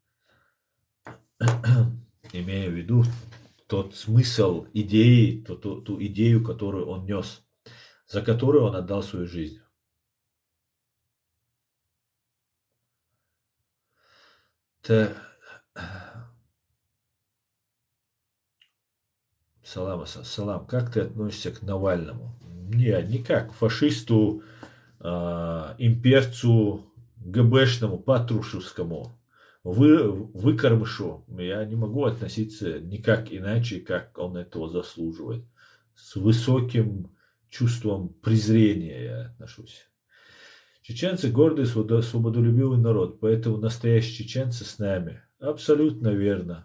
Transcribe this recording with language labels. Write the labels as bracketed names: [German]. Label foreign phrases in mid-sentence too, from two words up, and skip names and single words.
[Russian] Имея в виду тот смысл идеи, ту идею, которую он нес, за которую он отдал свою жизнь. Салам, как ты относишься к Навальному? Не как к фашисту, имперцу, ГБшному, патрушевскому, выкормышу. Я не могу относиться никак иначе, как он этого заслуживает. С высоким чувством презрения я отношусь. Чеченцы гордый, свободолюбивый народ, поэтому настоящие чеченцы с нами. Абсолютно верно.